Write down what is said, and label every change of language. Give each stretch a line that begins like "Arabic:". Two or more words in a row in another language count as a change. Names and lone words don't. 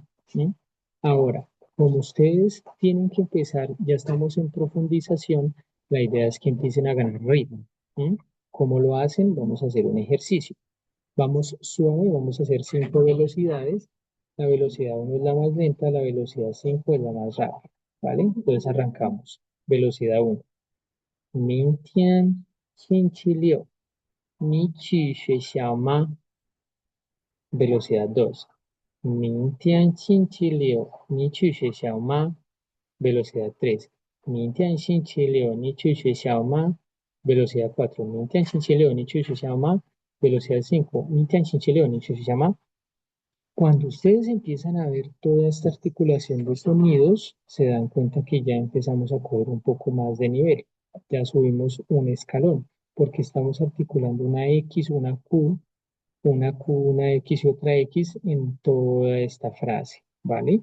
Spanish: Ahora, como ustedes tienen que empezar, ya estamos en profundización, la idea es que empiecen a ganar ritmo. ¿Sí? ¿Cómo lo hacen? Vamos a hacer un ejercicio. Vamos suave, vamos a hacer 5 velocidades. La velocidad 1 es la más lenta, la velocidad 5 es la más rápida. ¿Vale? Entonces arrancamos. Velocidad 1.
Chinese: 明天星期六, 你去学校吗?
Spanish: Velocidad 2.
Chinese: 明天星期六, 你去学校吗?
Spanish: Velocidad 3.
Chinese: 明天星期六, 你去学校吗?
Spanish: Velocidad 4.
Chinese: 明天星期六, 你去学校吗?
Spanish: Velocidad 5.
Chinese: 明天星期六, 你去学校吗?
Spanish: Cuando ustedes empiezan a ver toda esta articulación de sonidos, se dan cuenta que ya empezamos a coger un poco más de nivel. Ya subimos un escalón, porque estamos articulando una X, una Q, una X y otra X en toda esta frase, ¿vale?